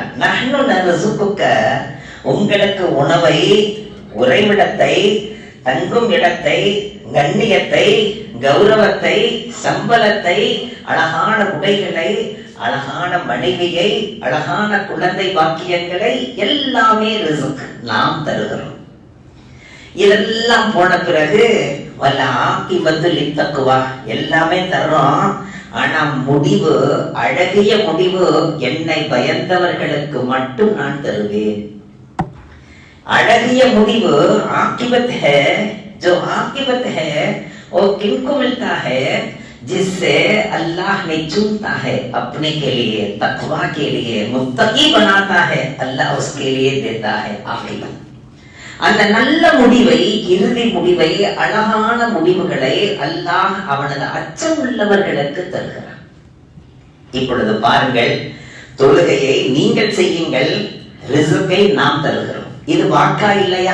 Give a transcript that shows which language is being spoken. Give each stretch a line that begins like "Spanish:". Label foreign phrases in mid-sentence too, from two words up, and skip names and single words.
Arabic: نحن نرزقك,
Tamil: உங்களுக்கு உணவை, உறைவிடத்தை, தங்கும் இடத்தை, கண்ணியத்தை, கௌரவத்தை, சம்பளத்தை, அழகான உடைகளை, அழகான மனைவியை, அழகான குழந்தை பாக்கியங்களை எல்லாமே ரிஸ்க் நாம் தருகிறோம். இதெல்லாம் போன பிறகு
Arabic: والعاقبة للتقوى,
Tamil: எல்லாமே தர்றோம். ஆனா முடிவு, அழகிய முடிவு, என்னை பயந்தவர்களுக்கு மட்டும் நான் தருவேன். அழகிய முடிவு
Hindi: आकिबत है, जो आकिबत है वो किनको मिलता है? जिससे अल्लाह ने चुनता है अपने के लिए, तकवा के लिए, मुत्तकी बनाता है, अल्लाह उसके लिए देता है आकिबत.
Tamil: அந்த நல்ல முடிவை, இறுதி முடிவை, அழகான முடிவுகளை அல்லாஹ் அவனது அச்சம் உள்ளவர்களுக்கு தருகிறான். இப்பொழுது பாருங்கள், தொழுகையை நீங்கள் செய்யுங்கள், ரிஸ்கை நாம் தருகிறோம். இது வாக்கா இல்லையா?